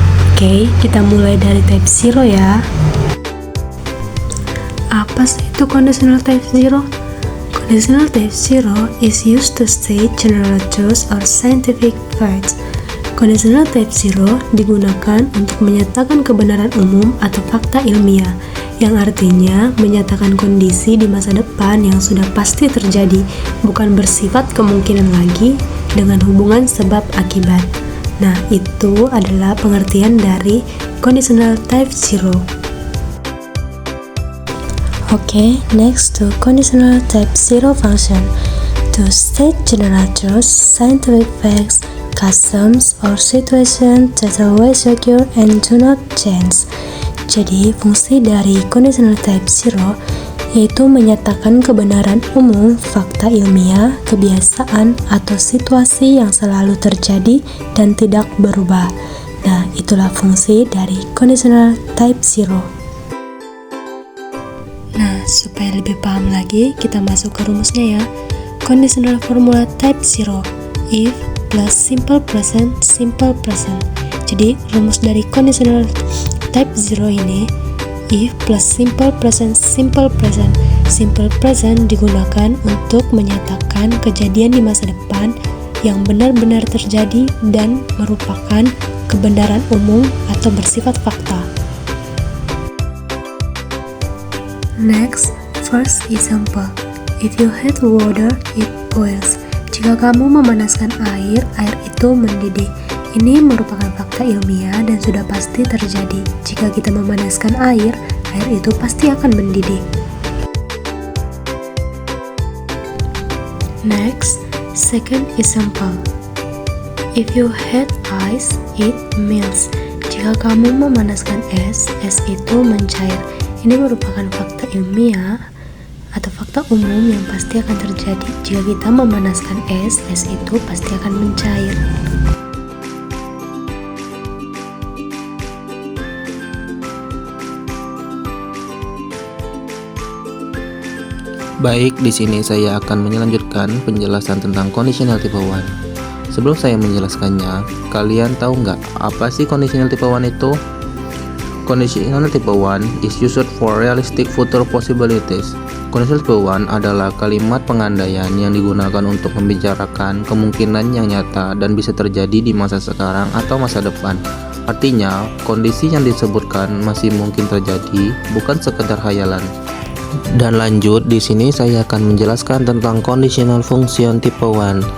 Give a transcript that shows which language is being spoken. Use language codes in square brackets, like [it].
[id] Oke, kita mulai dari type 0 ya. Apa sih itu conditional type 0? [en] Conditional type 0 is used to state general truths or scientific facts. [id] Conditional type 0 digunakan untuk menyatakan kebenaran umum atau fakta ilmiah, yang artinya menyatakan kondisi di masa depan yang sudah pasti terjadi, bukan bersifat kemungkinan lagi dengan hubungan sebab akibat. Nah, itu adalah pengertian dari conditional type 0. [en] Okay, next to conditional type 0 function. To state general truths, scientific facts, customs, or situations that always occur and do not change. [id] Jadi, fungsi dari conditional type 0 yaitu menyatakan kebenaran umum, fakta ilmiah, kebiasaan, atau situasi yang selalu terjadi dan tidak berubah. Nah, itulah fungsi dari conditional type 0. Nah, supaya lebih paham lagi, kita masuk ke rumusnya ya. [en] Conditional formula type 0, if plus simple present, simple present. [id] Jadi, rumus dari conditional type 0 ini, if plus simple present, simple present. Simple present digunakan untuk menyatakan kejadian di masa depan yang benar-benar terjadi dan merupakan kebenaran umum atau bersifat fakta. [en] Next, first example. If you heat water, it boils. [id] Jika kamu memanaskan air, air itu mendidih. Ini merupakan fakta ilmiah dan sudah pasti terjadi. Jika kita memanaskan air, air itu pasti akan mendidih. [en] Next, second example. If you heat ice, it melts. [id] Jika kamu memanaskan es, es itu mencair. Ini merupakan fakta ilmiah atau fakta umum yang pasti akan terjadi. Jika kita memanaskan es, es itu pasti akan mencair. Baik, di sini saya akan melanjutkan penjelasan tentang conditional type 1. Sebelum saya menjelaskannya, kalian tahu nggak apa sih conditional type 1 itu? [en] Conditional type 1 is used for realistic future possibilities. [id] Conditional type 1 adalah kalimat pengandaian yang digunakan untuk membicarakan kemungkinan yang nyata dan bisa terjadi di masa sekarang atau masa depan. Artinya, kondisi yang disebutkan masih mungkin terjadi, bukan sekedar khayalan. Dan lanjut, di sini saya akan menjelaskan tentang conditional function type 1.